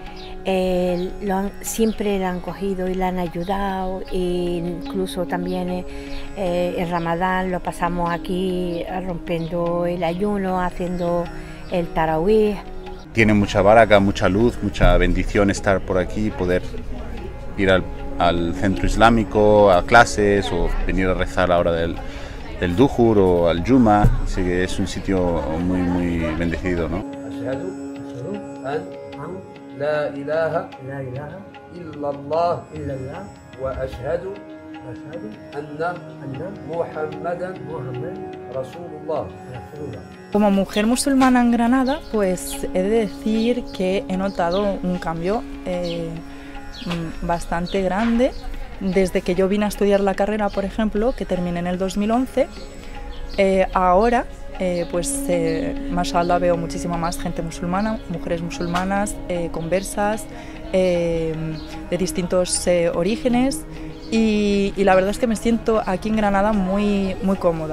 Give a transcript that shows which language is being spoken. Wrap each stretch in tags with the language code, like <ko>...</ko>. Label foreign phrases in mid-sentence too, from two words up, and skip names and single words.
<es>Siempre la han cogido y la han ayudado, e incluso también el Ramadán lo pasamos aquí rompiendo el ayuno, haciendo el tarawih. Tiene mucha baraka, mucha luz, mucha bendición estar por aquí, poder ir al centro islámico, a clases o venir a rezar a la hora del duhur o al Juma. Así que es un sitio muy, muy bendecido, ¿no?</es> <ar>لا إله إلا الله وأشهد أن محمدا رسول الله.</ar> <es>Como mujer musulmana en Granada, pues he de decir que he notado un cambio bastante grande desde que yo vine a estudiar la carrera, por ejemplo, que terminé en el 2011. Ahora mashallah, veo muchísima más gente musulmana, mujeres musulmanas, conversas, de distintos orígenes, y la verdad es que me siento aquí en Granada muy, muy cómoda.</es>